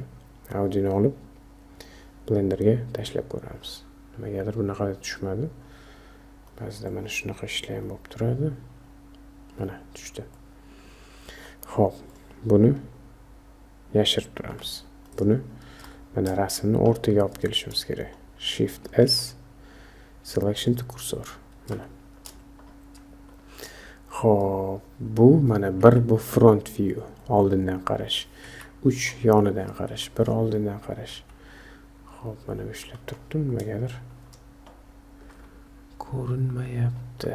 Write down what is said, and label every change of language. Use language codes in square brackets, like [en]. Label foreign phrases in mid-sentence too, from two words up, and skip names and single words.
[uz] Audi'ni olib Blenderga tashlab ko'ramiz. Nimagadir bunaqa tushmadi. Ba'zida mana shunaqa ishlar ham bo'lib turadi. Mana tushdi. Xo'p, buni yashirib turamiz. Buni mana rasmni o'rtaga olib kelishimiz kerak. [en] Shift S, selection to cursor. [uz] Mana. Xo'p, bu mana bu [en] front view, [uz] oldindan qarash. 3 yonidan qarash, 1 oldindan qarash. Xo'p, mana ishlab turibdim, nimagadir ko'rinmayapti.